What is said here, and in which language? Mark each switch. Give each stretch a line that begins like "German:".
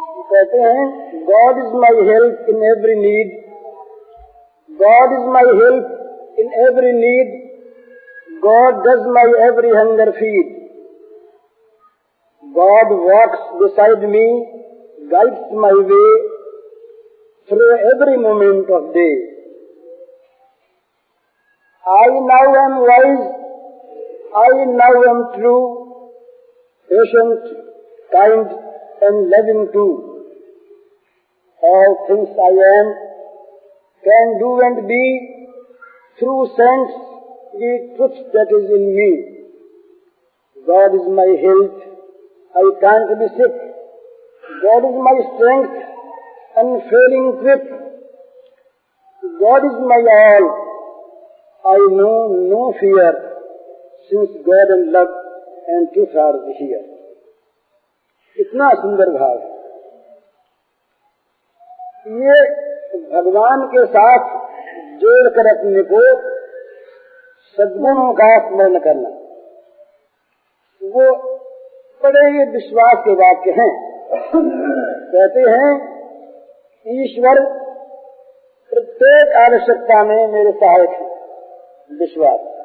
Hindi: कहते हैं
English: God is my help in every need, God is my help in every need, God does my every hunger feed, God walks beside me, guides my way through every moment of day. I now am wise, I now am true, patient, kind and loving too. All things I am, can do and be, through sense, the truth that is in me. God is my health, I can't be sick. God is my strength, unfailing grip. God is my all, I know no fear, since God and love and truth are here.
Hindi: इतना सुंदर भाव है। ये भगवान के साथ जोड़कर अपने को सद्गुणों का स्मरण करना, वो बड़े ही विश्वास के वाक्य हैं। कहते हैं ईश्वर प्रत्येक आवश्यकता में मेरे सहायक है, विश्वास।